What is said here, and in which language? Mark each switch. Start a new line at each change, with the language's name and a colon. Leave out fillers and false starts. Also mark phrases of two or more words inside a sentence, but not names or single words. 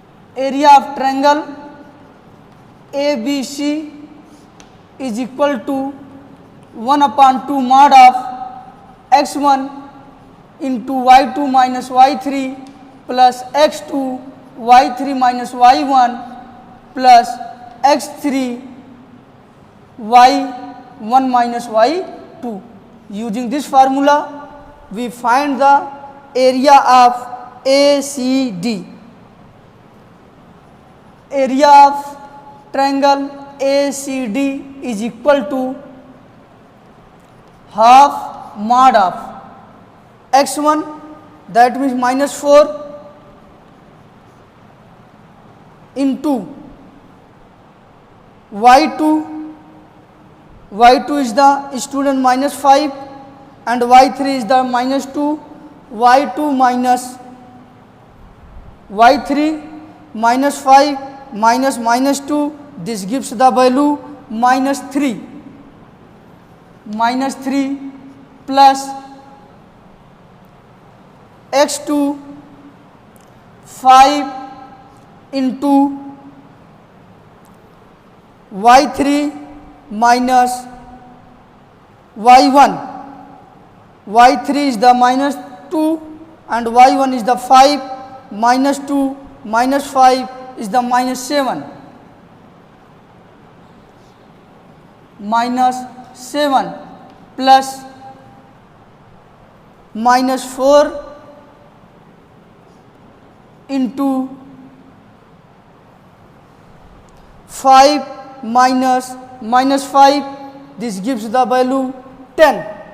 English: area of triangle ABC is equal to 1/2 mod of x1 into y2 minus y3 plus x2 y3 minus y1 plus x3 y1 minus y2. Using this formula, we find the area of ACD. Area of triangle ACD is equal to half mod of x1, that means minus 4, into y2. y2 is the student minus 5 and y3 is the minus 2. y2 minus y3 minus 5 minus minus 2, this gives the value minus 3. Minus 3 plus x2 5 into y3 minus y1. y3 is the minus 2 and y1 is the 5, minus 2 minus 5 is the minus 7. Minus 7 plus minus 4 into 5 minus minus 5, this gives the value 10.